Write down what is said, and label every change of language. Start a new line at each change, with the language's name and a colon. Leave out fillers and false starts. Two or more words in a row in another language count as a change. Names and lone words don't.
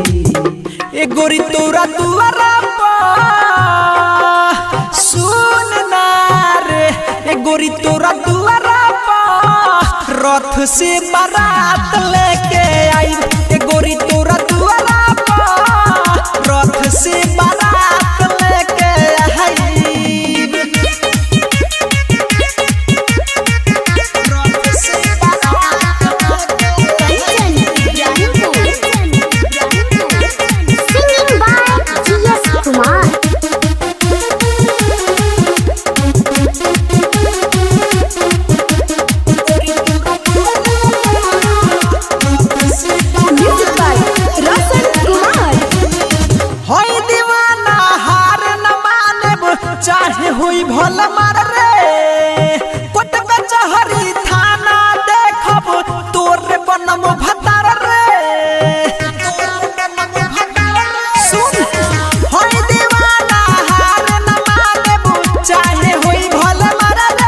Bhojpuri: ए गोरी तोरा दुआरा सुन ना रे, ए गोरी तोरा दुआरा रथ से बारात लेके आई। ए गोरी तोरा दुआरा रथ से बारात लेके आई। रथ से बारात
English: Singing by G.S. Kumar. Music by Roshan Kumar.
Bhojpuri: होई दीवाना हार न मानेब, चाहे होई भला मार रे। कोट कचहरी थाना देखब, तोरे बनम भतार रे। सुन, होई दीवाना हार न मानेब, चाहे होई भला मार रे।